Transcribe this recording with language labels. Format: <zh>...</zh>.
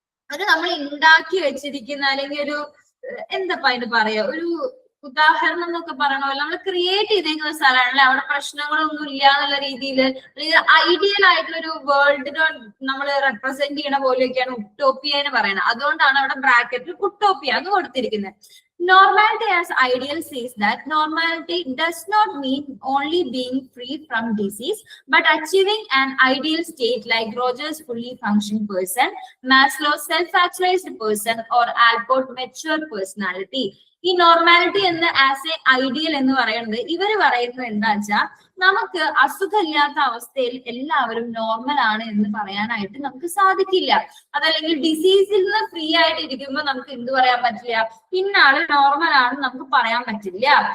<ml>അത് നമ്മൾ ഉണ്ടാക്കി വെച്ചിരിക്കുന്ന, അല്ലെങ്കിൽ ഒരു എന്താ അതിന് പറയാ, ഒരു ഉദാഹരണം എന്നൊക്കെ പറയണമല്ലോ, നമ്മൾ ക്രിയേറ്റ് ചെയ്തേക്കുന്ന സ്ഥലമാണല്ലേ, അവിടെ പ്രശ്നങ്ങളൊന്നും ഇല്ല എന്നുള്ള രീതിയിൽ, അല്ലെങ്കിൽ ഐഡിയൽ ആയിട്ടുള്ള ഒരു വേൾഡിനെ നമ്മൾ റെപ്രസെന്റ് ചെയ്യണ പോലെയൊക്കെയാണ് ഉട്ടോപ്പിയ എന്ന് പറയുന്നത്. അതുകൊണ്ടാണ് അവിടെ ബ്രാക്കറ്റിൽ ഉട്ടോപ്പിയ എന്ന് കൊടുത്തിരിക്കുന്നത്.</ml> <en>Normality as ideal says that normality does not mean only being free from disease, but achieving an ideal state like Rogers' fully functioning person, Maslow's self-actualized person, or Alport mature personality.</en> <ml>ഈ normality എന്ന് as A ideal എന്ന് പറയുന്നത് ഇവര് പറയുന്നത് എന്താ വെച്ചാൽ, നമുക്ക് അസുഖമില്ലാത്ത അവസ്ഥയിൽ എല്ലാവരും നോർമൽ ആണ് എന്ന് പറയാനായിട്ട് നമുക്ക് സാധിക്കില്ല. അതല്ലെങ്കിൽ ഡിസീസിൽ നിന്ന് ഫ്രീ ആയിട്ട് ഇരിക്കുമ്പോൾ നമുക്ക് എന്ത് പറയാൻ പറ്റില്ല, ഇന്നാള് നോർമൽ ആണെന്ന് നമുക്ക് പറയാൻ പറ്റില്ല.</ml>